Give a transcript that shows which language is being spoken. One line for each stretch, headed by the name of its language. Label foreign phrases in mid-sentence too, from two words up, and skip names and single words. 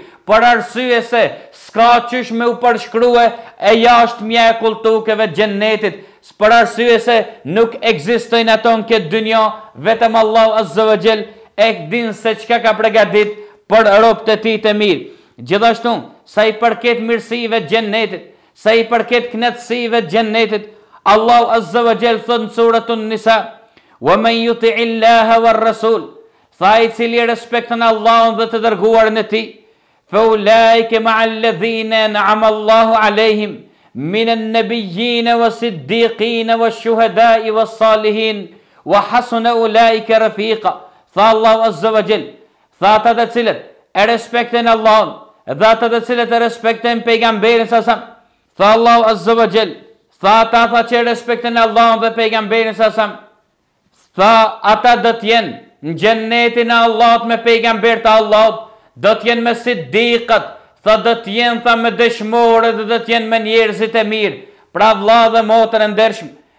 Albanian: Për arsye se s'ka qysh me u përshkrue e jashtë mjekulltukeve të xhennetit, për arsye se nuk ekzistojnë ato në këtë dynja, vetëm Allahu
Arabic: عز وجل
Albanian: e din se çka ka përgatit për robët e tij të mirë. Gjithashtu, sa i përket mirësive të xhennetit, sa i përket kënaqësive të xhennetit, Allahu
Arabic: عز وجل
Albanian: thot në suratun Nisa,
Arabic: ومن يطع الله والرسول,
Albanian: tha i cili respekton Allahun dhe të dërguarin e tij,
Arabic: فأولئك مع الذين أنعم الله عليهم من النبيين والصديقين والشهداء والصالحين وحسن أولئك رفيقا.
Albanian: Tha Allahu
Arabic: عز وجل,
Albanian: tha ata të cilët e respektojnë Allahun dhe ata të cilët e respektojnë pejgamberin sa tha Allahu
Arabic: عز وجل,
Albanian: tha ata që respektojnë Allahun dhe pejgamberin sa tha ata do të jenë në xhennetin e Allahut me pejgamber të Allahut, do të jenë me siddiqat, tha do të jenë tha me dëshmorë dhe do të jenë me njerëzit e mirë, pra vlla dhe motër e ndershëm.